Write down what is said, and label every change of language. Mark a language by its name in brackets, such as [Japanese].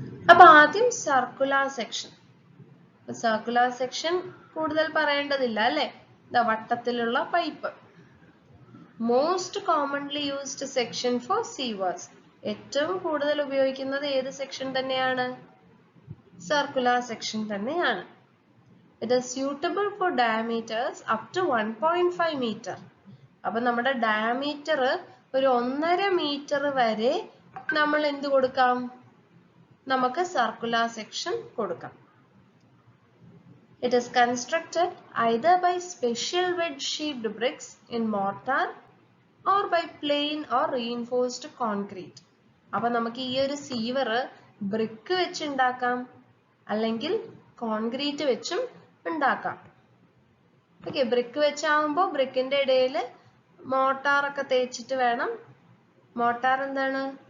[Malayalam] അപ്പൊ ആദ്യം circular section. Circular section കൂടുതൽ പറയേണ്ടതില്ല അല്ലെ. വട്ടത്തിലുള്ള pipe. [English] Most commonly used section for sewers. [Malayalam] ഏറ്റവും കൂടുതൽ ഉപയോഗിക്കുന്നത് ഏത് സെക്ഷൻ തന്നെയാണ്? സർക്കുലാർ സെക്ഷൻ തന്നെയാണ്. [English] It is suitable for diameters up to 1.5 meter. [Malayalam] അപ്പൊ നമ്മുടെ ഡയമീറ്റർ ഒരു 1.5 മീറ്റർ വരെ നമ്മൾ എന്ത് കൊടുക്കാം? നമുക്ക് സർക്കുലാർ സെക്ഷൻ കൊടുക്കാം. [English] It is constructed either by special wedge-shaped bricks in mortar or by plain or reinforced concrete. [Malayalam] അപ്പൊ നമുക്ക് ഈ ഒരു സീവർ ബ്രിക്ക് വെച്ച് ഉണ്ടാക്കാം, അല്ലെങ്കിൽ കോൺക്രീറ്റ് വെച്ചും ഉണ്ടാക്കാം. ഓക്കെ, ബ്രിക്ക് വെച്ചാകുമ്പോൾ ബ്രിക്കിന്റെ ഇടയിൽ മോട്ടാറൊക്കെ തേച്ചിട്ട് വേണം. മോട്ടാർ എന്താണ്?